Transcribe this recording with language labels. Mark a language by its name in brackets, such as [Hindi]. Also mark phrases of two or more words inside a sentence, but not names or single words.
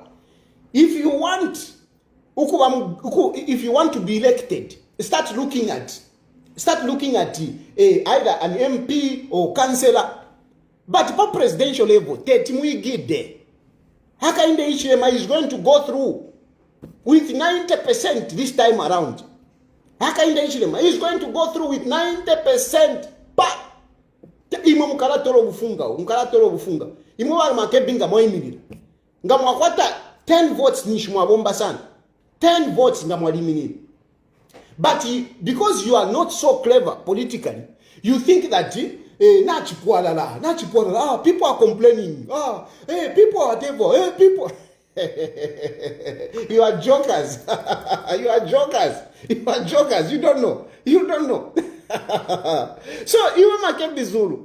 [English] If you want to be elected, start looking at either an MP or councillor. But for presidential level, Hakainde Hichilema is going to go through with 90% this time around. Hakainde Hichilema is going to go through with 90%. [Bemba] Imo mukaratoro bufunga. Imo wa Makebi nga moimilira. Nga mwakwata 10 votes nishimwa bomba sana. 10 votes nga mwaliminira. [English] But because you are not so clever politically, you think that people are complaining. People are devil. People. You are jokers. You don't know. So you Makebi Zulu.